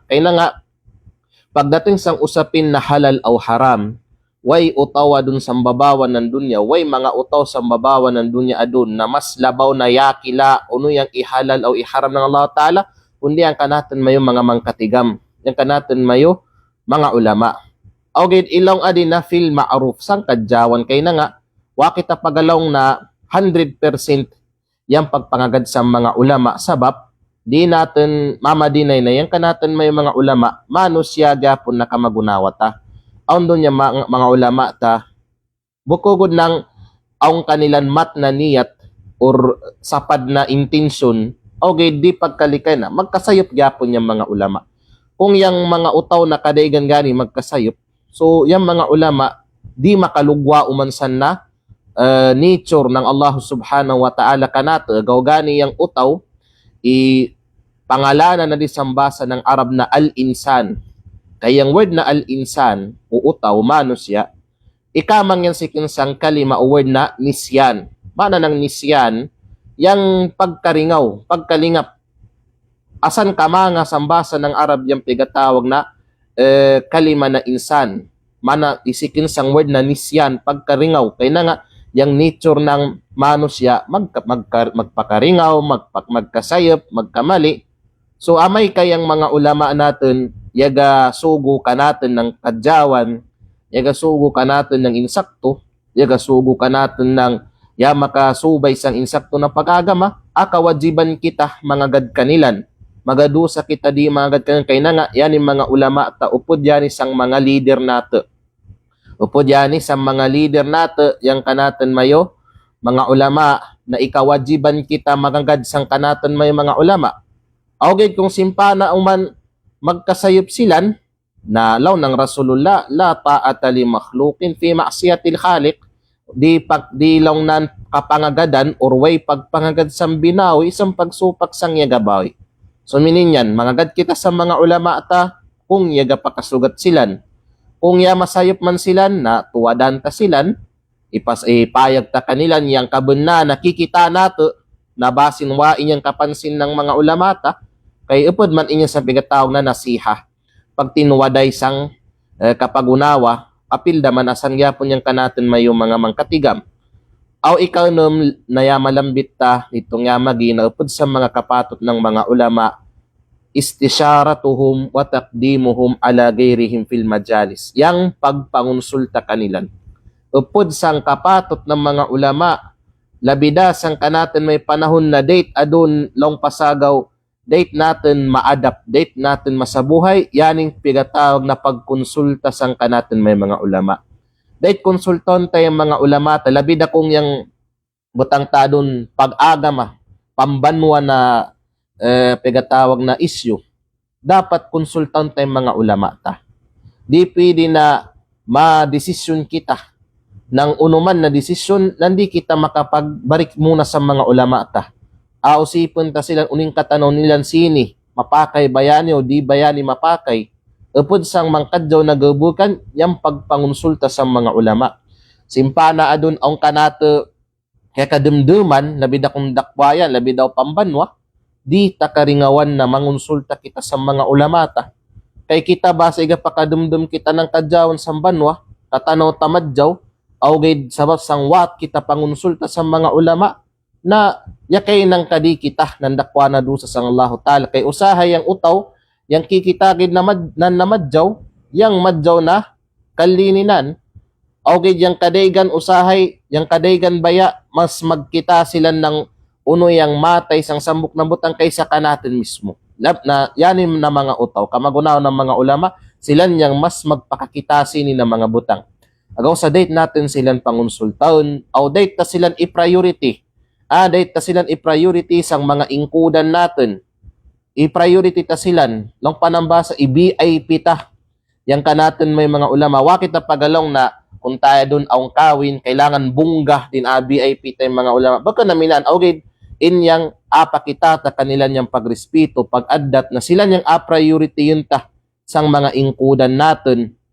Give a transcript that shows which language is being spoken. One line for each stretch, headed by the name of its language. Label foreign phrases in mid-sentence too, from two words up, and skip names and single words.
Kalagan: Kaya na nga, pagdating sang usapin na halal o haram, way utawa dun sa babawan ng dunya, way mga utaw sa babawan ng dunya adun na mas labaw na yakila uno yang ihalal o iharam ng
Arabic: الله تعالى,
Kalagan: kundi ang kanatin mayo mga mangkatigam, yang kanatin mayo mga ulama. O gid ilong adin na
Arabic: في المعروف,
Kalagan: sang kadyawan kay na nga, wa kita pagalong na 100% yang pagpangagad sa mga ulama, sabab di natin mamadinay na yang kanatin mayo mga ulama, manusya gyapon nakamagunawata. Aun doon niya mga ulama ta, bukugod ng ang kanilang mat na niyat or sapad na intensyon, okay, di pagkalikay na, magkasayop gyapon yung mga ulama. Kung yung mga utaw na kadaigan gani magkasayop, so yung mga ulama, di makalugwa umansan na nature ng Allah
Arabic: سبحانه وتعالى
Kalagan: kanato, gaw gani yung utaw, pangalanan na di sambasa ng Arab na al-insan. Kaya yung word na al-insan, uutaw, manusya, ikamang yan si kinsang kalima o word na nisyan. Mana ng nisyan, yung pagkaringaw, pagkalingap. Asan ka mga sambasa ng Arab yung pigatawag na kalima na insan. Mana isikin sang word na nisyan, pagkaringaw. Kaya na nga, yung nature ng manusya, magpakaringaw, magkasayop, magkamali. So amay kayang mga ulama natin, yaga sugo ka natin ng kadyawan, yaga sugo ka natin ng insakto, yaga sugo ka natin ng makasubay sang insakto na pag-agama, akawajiban kita mga gad kanilan. Magadusa kita di mga gad kanilan. Kaya na nga, yan yung mga ulama, upod yan isang mga leader nato. Upod yan isang mga leader nato, yang kanatin mayo, mga ulama, na ikawajiban kita magagad sang kanatin mayo mga ulama. Okay, kung simpana uman magkasayop silan, na law ng Rasulullah,
Arabic: لا طاعة لمخلوق في معصية الخالق,
Kalagan: di lang nan kapangagadan or way pagpangagad sang binawi, isang pagsupak sang yagabawi. So mininyan, mangagad kita sa mga ulama ta, kung yaga pakasugat silan, kung ya masayop man silan, na tuwadan ta silan, ipayag ta kanilan, yang kabun na nakikita nato, na basin wa inyang kapansin ng mga ulama ta, kay upod man inya sa bigatawag na nasiha. Pag tinuwaday sang kapagunawa, apil daman asan gyapon yang kanatin mayo mga mangkatigam. Aw ikaw nung nayamalambit ta nitong nga magina upod sa mga kapatot ng mga ulama
Arabic: استشارتهم وتقديمهم على غيرهم في المجالس.
Kalagan: Yang pagpangonsulta kanilan upod sang kapatot ng mga ulama labida sang kanaten may panahon na date adun long pasagaw date natin ma-adapt, date natin masabuhay, yaning pigatawag na pagkonsulta sang kanaten may mga ulama. Dahil konsulton tayong mga ulama, labida kung yung butang tadon pag-agama, pambanwa na pigatawag na issue, dapat konsulton tayong mga ulama ta. Di pwede na ma-desisyon kita ng unuman na desisyon, nandi kita makapagbalik muna sa mga ulama ta. Ausipon ta silang uning katanaw nilang sini, mapakay bayani o di bayani mapakay, upod sang mangkadyaw na gabukan, yung pagpangonsulta sa mga ulama. Simpana adun ang kanato kaya kadumduman, labi da kong dakwayan, labi daw pambanwa, di takaringawan na mangonsulta kita sa mga ulama ta. Kay kita ba sa iga pakadumdum kita ng kadyawan sa banwa, katanaw tamadyaw, awgay sabab sang wat kita pangonsulta sa mga ulama, na yakay nang kadi kita nandakwa na doon sa sang
Arabic: الله تعالى.
Kalagan: Kay usahay ang utaw, yang kikitagid na namadjaw, yang madjaw na kalininan, okay yang kadaygan usahay, yang kadaygan baya, mas magkita sila ng uno yang matay sang sambok na butang kaysa kanatin mismo. Na yanin na mga utaw, kamagunaw ng mga ulama, sila yang mas magpakakita sini na mga butang. Agaw sa date natin silang pangonsultaon, o date ta silang i-priority. Date ta silang i-priority sang mga ingkudan natin. I-priority ta silan long panambasa i-VIP ta yang kanaton may mga ulama wakit na pagalong na kung tayo dun ang kawin kailangan bunga din VIP ta yung mga ulama baka naminan okay inyang apakita ta kanilan yang pagrespeto pag-addat na sila yang priority yun ta sang mga ingkudan natin